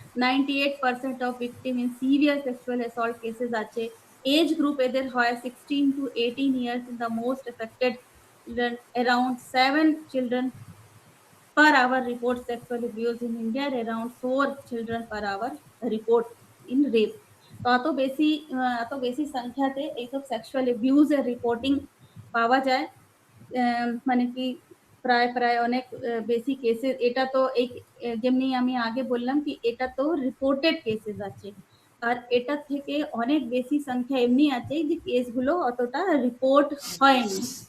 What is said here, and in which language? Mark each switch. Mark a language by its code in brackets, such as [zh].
[en] 98% of victim in severe sexual assault cases আছে। Age group [bn] এদের হয় [en] 16 to 18 years in the most affected children. Around 7 children per hour report sexual abuse in India, and around 4 children per hour report in rape. [bn] তো এত বেশি সংখ্যাতে এইসব sexual অ্যাবিউজের reporting পাওয়া যায়। মানে কি প্রায় প্রায় অনেক বেশি কেসেস, এটা তো এই যেমনি আমি আগে বললাম কি এটা তো রিপোর্টেড কেসেস আছে, আর এটা থেকে অনেক বেশি সংখ্যা এমনি আছে যে কেসগুলো অতটা রিপোর্ট হয়নি।